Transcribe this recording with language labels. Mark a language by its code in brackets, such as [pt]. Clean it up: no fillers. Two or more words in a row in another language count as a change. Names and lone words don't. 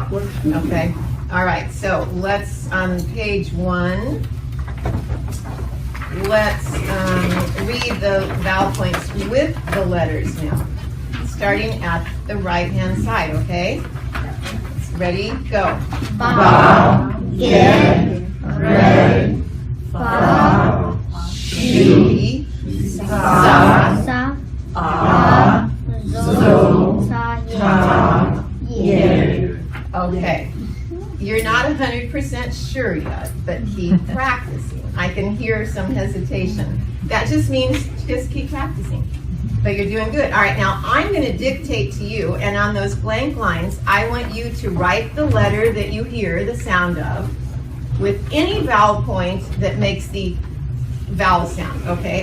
[en] Okay? All right, so let's, on page 1, let's read the vowel points with the letters now, starting at the right-hand side, okay? Ready, go. [he] Ba, ge, re, fa, She, sa, sa, Ah, zo, sa, ye. [en] okay. You're not 100% sure yet, but keep practicing. I can hear some hesitation. That just means just keep practicing. But you're doing good. All right, now I'm going to dictate to you, and on those blank lines, I want you to write the letter that you hear the sound of with any vowel point that makes the vowel sound, okay?